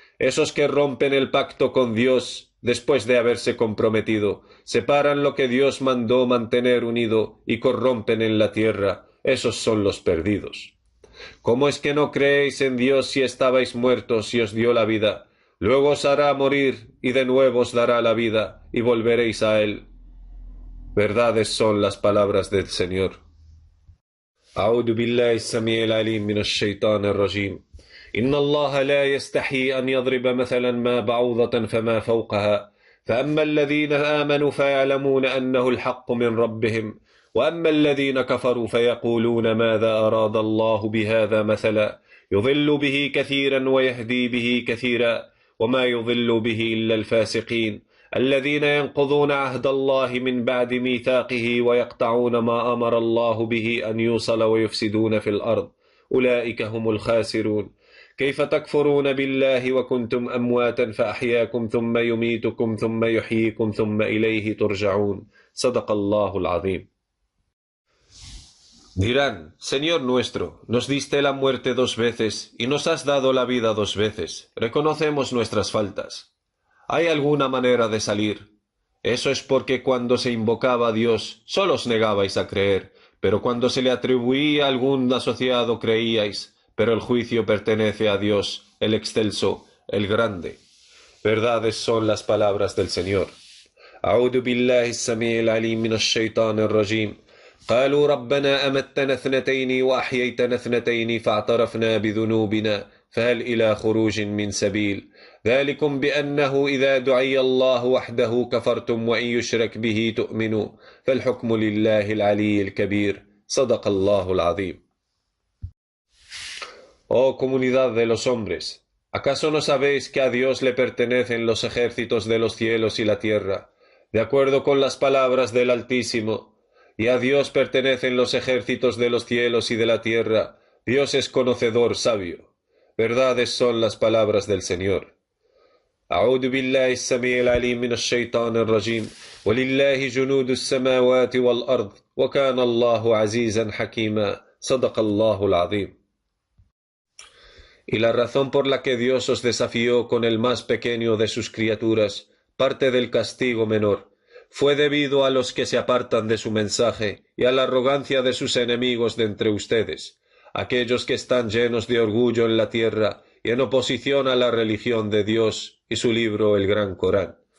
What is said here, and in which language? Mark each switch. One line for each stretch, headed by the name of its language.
Spanish: Esos que rompen el pacto con Dios, después de haberse comprometido, separan lo que Dios mandó mantener unido y corrompen en la tierra, esos son los perdidos. ¿Cómo es que no creéis en Dios si estabais muertos y os dio la vida? Luego os hará morir y de nuevo os dará la vida y volveréis a Él. Verdades son las palabras del Señor.
Arabic: أعوذ بالله السميع العليم من الشيطان الرجيم. إن الله لا يستحي أن يضرب مثلا ما بعوضة فما فوقها فأما الذين آمنوا فيعلمون أنه الحق من ربهم وأما الذين كفروا فيقولون ماذا أراد الله بهذا مثلا يضل به كثيرا ويهدي به كثيرا وما يضل به إلا الفاسقين الذين ينقضون عهد الله من بعد ميثاقه ويقطعون ما أمر الله به أن يوصل ويفسدون في الأرض أولئك هم الخاسرون كيف تكفرون بالله وكنتم أمواتا فأحياكم ثم يميتكم ثم يحييكم ثم إليه ترجعون صدق الله العظيم.
Spanish: Dirán, Señor nuestro, nos diste la muerte 2 veces y nos has dado la vida 2 veces. Reconocemos nuestras faltas. ¿Hay alguna manera de salir? Eso es porque cuando se invocaba a Dios, solo os negabais a creer, pero cuando se le atribuía algún asociado creíais, pero el juicio pertenece a Dios, el excelso, el grande. Verdades son las palabras del Señor.
Arabic: أعوذ بالله السميع العليم من الشيطان الرجيم. قالوا ربنا أمتنا 2 وأحييتنا 2 فاعترفنا بذنوبنا فهل إلى خروج من سبيل ذلكم بأنه إذا دعي الله وحده كفرتم وإن يشرك به تؤمنوا فالحكم لله العلي الكبير صدق الله العظيم.
Spanish: Oh comunidad de los hombres, ¿acaso no sabéis que a Dios le pertenecen los ejércitos de los cielos y la tierra, de acuerdo con las palabras del Altísimo? Y a Dios pertenecen los ejércitos de los cielos y de la tierra. Dios es conocedor, sabio. Verdades son las palabras del Señor.
Arabic: أعوذ بالله السميع العليم من الشيطان الرجيم ولله جنود السماوات والأرض وكان الله عزيزا حكيما صدق الله العظيم.
Spanish: Y la razón por la que Dios os desafió con el más pequeño de sus criaturas, parte del castigo menor, fue debido a los que se apartan de su mensaje y a la arrogancia de sus enemigos de entre ustedes, aquellos que están llenos de orgullo en la tierra y en oposición a la religión de Dios y su libro el Gran Corán,